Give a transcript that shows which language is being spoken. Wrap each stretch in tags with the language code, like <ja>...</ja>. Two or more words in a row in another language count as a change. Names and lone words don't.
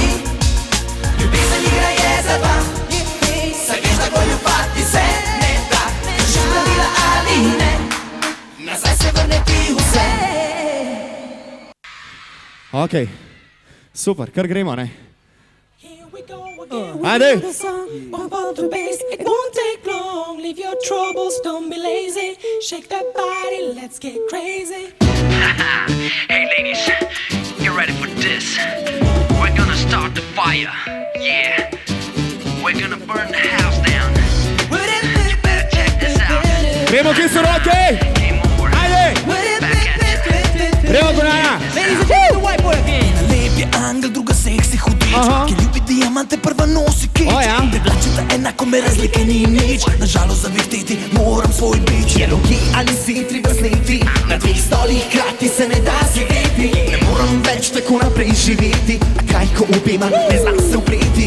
<sl>Ljubezen igra je za dva, saj veš, da goljufati se ne da. Kršiš pravila ali ne, nazaj se vrne ti vse. Ok, super, kar gremo, ne? Ajde! Ajde!</sl> <en>It won't take long, leave your troubles, don't be lazy. Shake that body, let's get crazy. Hey ladies, you ready for this? We're gonna start the fire, yeah. We're gonna burn the house down. You better check this out.</en> <sl>Gremo, kje so roke?</sl> <en>Game over.</en> <sl>Ajde!</sl> <en>Back at you.</en> <sl>Gremo, Gonana!</sl> <en>Ladies and gentlemen, the white boy again.</en> <sl>Lep je angel, druga seksi hudič, ki ljubi diamante, prva nosi kič. O, ja. Privlačita enako, me razlike ni nič. Nažalost zavihteti moram svoj bič. Jeloki ali sitri vrstniti, na dveh stolih hkrati se ne da sedeti. Ne moram več tako naprej živeti, a kaj ko ubima, ne znam se upreti.</sl>